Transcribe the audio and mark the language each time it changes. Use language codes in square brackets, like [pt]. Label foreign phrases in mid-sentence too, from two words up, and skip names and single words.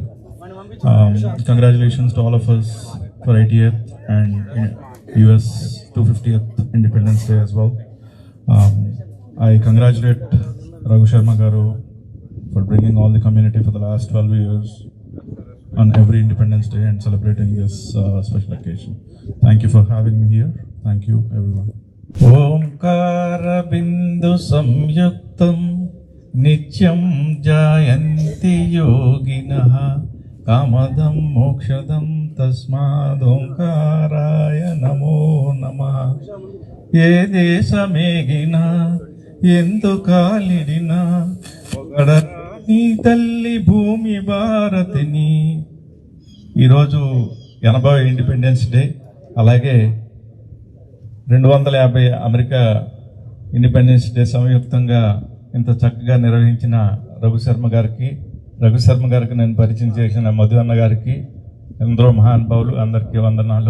[en] Congratulations to all of us for 80th and US 250th Independence Day as well. I congratulate Raghu Sharma Garu for bringing all the community for the last 12 years on every Independence Day and celebrating this special occasion. Thank you for having me here. Thank you everyone. [sa] ओंकार बिन्दु संयुक्तं नित्यं जयन्ति योगिनः कामदं मोक्षदं तस्मात् ओंकाराय नमो नमः. [te] ఏ దేశమేగినా ఎందు కాలిడినా నీ తల్లి భూమి భారతిని. ఈరోజు 80వ [en] Independence Day, [te] అలాగే 250 అమెరికా [en] Independence Day [te] సంయుక్తంగా ఇంత చక్కగా నిర్వహించిన రఘు శర్మ గారికి నేను పరిచయం చేసిన మధు అన్న గారికి, ఎందరో మహానుభావులు అందరికీ వందనాలు.